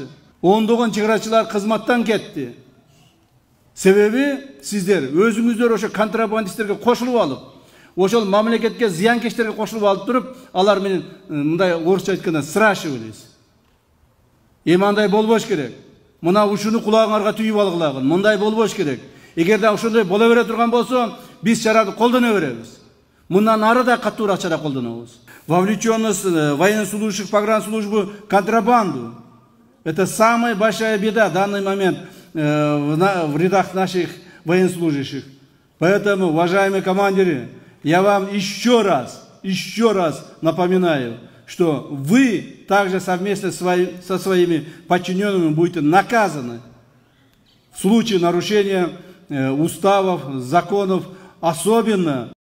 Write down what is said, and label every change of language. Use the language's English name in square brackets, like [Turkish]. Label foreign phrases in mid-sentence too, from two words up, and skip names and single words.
[Kyrgyz] Ондогон чек-арачылар кызматтан кетти. Себеби сиздер өзүңүздөр ошо контрабандисттерге кошулуп алып, ошол мамлекетке зыянкечтерге кошулуп алып туруп, алар менен мындай орусча айтканда сращивались. Эми андай болбош керек. Мына ушуну кулагыңарга түйүп алгылагын. Мындай болбош керек. Эгерде ошондой боло бере турган болсо, биз чараны колдоно беребиз. Мындан ары да катуураак чара колдонобуз. [Russian] Вовлеченность военнослужащих погранслужбы в контрабанду — это самая большая беда в данный момент в рядах наших военнослужащих. Поэтому, уважаемые командиры, я вам еще раз напоминаю, что вы также совместно со своими подчиненными будете наказаны в случае нарушения уставов, законов, особенно